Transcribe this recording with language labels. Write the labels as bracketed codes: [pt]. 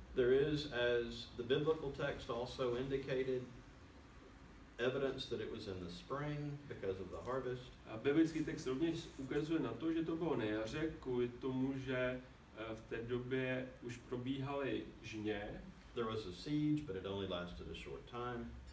[en] There is, as the biblical text also indicated, evidence that it was in the spring because of the harvest. [cs] A biblický text rovněž ukazuje na to, že to bylo na jaře, kvůli tomu, že v té době už probíhaly žně. [en] There was a siege, but it only lasted a short time.